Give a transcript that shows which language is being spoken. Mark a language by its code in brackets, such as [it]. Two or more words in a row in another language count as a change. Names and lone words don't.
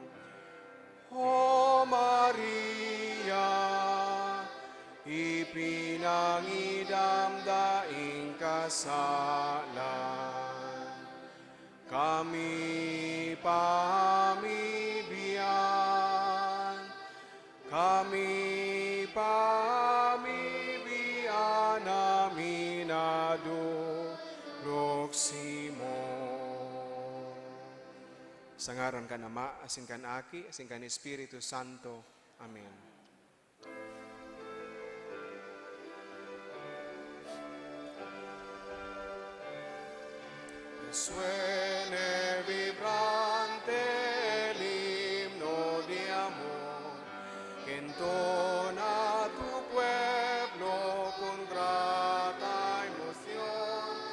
[bik] O Maria, ipinangidam daing kasalan, kami pamibiyan, namin adulok Simon. Sa ngaran kan Ama, asin kan Aki, asin kan Espiritu Santo. Amen. [es] Suene vibrante el himno de amor, que entona tu pueblo con grata emoción.